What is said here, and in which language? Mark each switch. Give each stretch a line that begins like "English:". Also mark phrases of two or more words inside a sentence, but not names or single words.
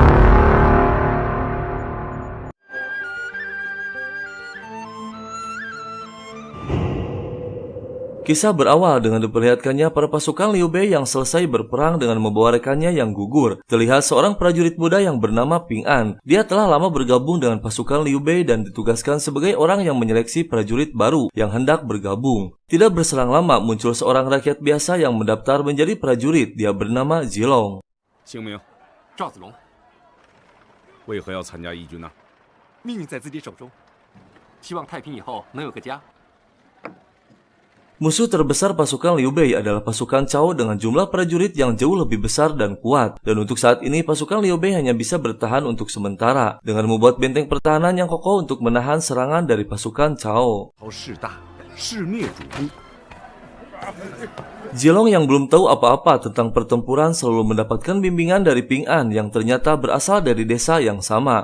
Indonesian: Kisah berawal dengan diperlihatkannya para pasukan Liu Bei yang selesai berperang dengan membawa rekannya yang gugur. Terlihat seorang prajurit muda yang bernama Ping An. Dia telah lama bergabung dengan pasukan Liu Bei dan ditugaskan sebagai orang yang menyeleksi prajurit baru yang hendak bergabung. Tidak berselang lama muncul seorang rakyat biasa yang mendaftar menjadi prajurit. Dia bernama Zilong.
Chinese: 姓名赵子龙，为何要参加义军呢？命运在自己手中，希望太平以后能有个家。
Indonesian: Musuh terbesar pasukan Liu Bei adalah pasukan Cao dengan jumlah prajurit yang jauh lebih besar dan kuat. Dan untuk saat ini pasukan Liu Bei hanya bisa bertahan untuk sementara dengan membuat benteng pertahanan yang kokoh untuk menahan serangan dari pasukan Cao. Zilong yang belum tahu apa-apa tentang pertempuran selalu mendapatkan bimbingan dari Ping An yang ternyata berasal dari desa yang sama.